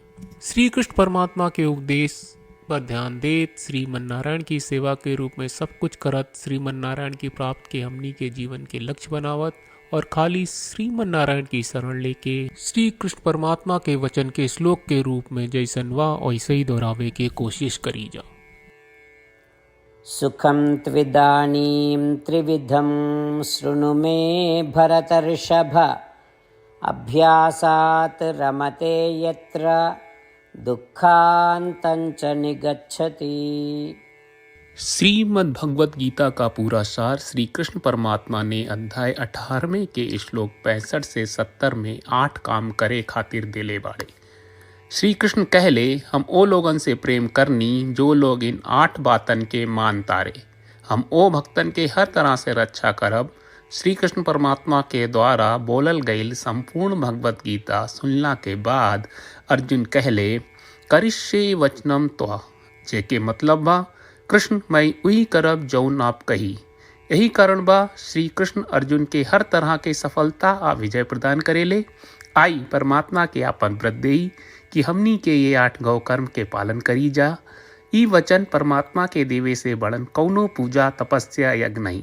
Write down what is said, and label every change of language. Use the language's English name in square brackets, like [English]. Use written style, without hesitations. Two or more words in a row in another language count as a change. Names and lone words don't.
[Bhojpuri] श्री कृष्ण परमात्मा के उपदेश पर ध्यान देत श्रीमन नारायण की सेवा के रूप में सब कुछ करत श्रीमन नारायण की प्राप्त के हमनी के जीवन के लक्ष्य बनावत और खाली श्रीमन नारायण की शरण लेके श्री कृष्ण परमात्मा के वचन के श्लोक के रूप में जैसन वा वैसे ही दोहरावे के कोशिश करी जा। [Sanskrit] सुखं त्विदानीं त्रिविधं शृणु मे भरतर्षभ अभ्यासात् रमते यत्र दुःखान्तञ्च निगच्छति। [Bhojpuri] श्रीमद् भगवत गीता का पूरा सार श्री कृष्ण परमात्मा ने अध्याय 18वें के श्लोक 65 से 70 में 8 काम करे खातिर दिले बाड़े। श्री कृष्ण कहले, हम ओ लोगन से प्रेम करनी जो लोग इन 8 बातन के मान तारे। हम ओ भक्तन के हर तरह से रक्षा करब। श्री कृष्ण परमात्मा के द्वारा बोलल गईल संपूर्ण भगवत गीता सुनला के बाद अर्जुन कहले, [Sanskrit] करिष्ये वचनम त्वा, [Bhojpuri] जेके मतलब बा, कृष्ण मैं वही करब जौन आप कही। यही कारण बा श्री कृष्ण अर्जुन के हर तरह के सफलता आ विजय प्रदान करेले। आई परमात्मा के आपन व्रत देई कि हमनी के ये 8 गौ कर्म के पालन करी जा। ई वचन परमात्मा के देवे से बड़न कौनो पूजा तपस्या यज्ञ नहीं।